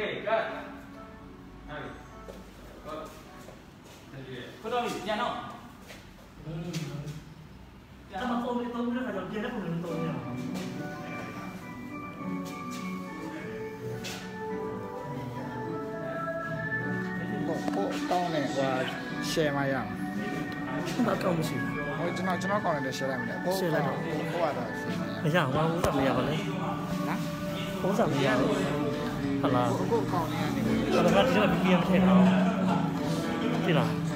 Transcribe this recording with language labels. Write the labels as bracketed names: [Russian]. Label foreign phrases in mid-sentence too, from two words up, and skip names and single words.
[Burmese] ဘယ်တော့ပြန်တော့ [Chinese] 咱们后面都不是还叫别的部门都一样。 [Burmese] ကိုကောင်းနေဟို share မရအောင်ဘာကောင်းမရှိဘူးဟိုကျွန်တော်ကောင်းတယ် share လိုက်မယ်ကို share လိုက်တော့ကိုကတော့ မရဘူးဥစ္စာမရပါနဲ့နော်ဥစ္စာမရဘူးဟုတ်လားကိုကောင်းနေရတယ်ဒါကဒီက BPM ထည့်တာသိလား